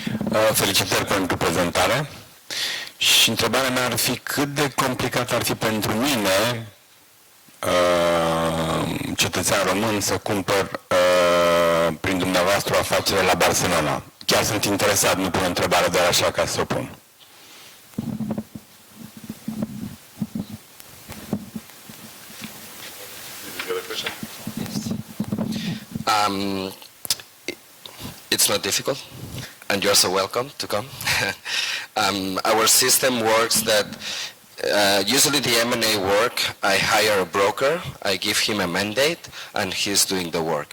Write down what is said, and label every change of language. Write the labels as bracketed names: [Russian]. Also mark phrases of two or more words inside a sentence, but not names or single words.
[Romanian] Felicitări pentru prezentare. Și întrebarea mea ar fi cât de complicat ar fi pentru mine, cetățean român, să cumpăr prin dumneavoastră o afacere la Barcelona. Chiar sunt interesat, nu pun o întrebare doar așa ca să o pun. [English] It's not difficult, and you're so welcome to come. Our system works that usually the M&A work, I hire a broker, I give him a mandate, and he's doing the work.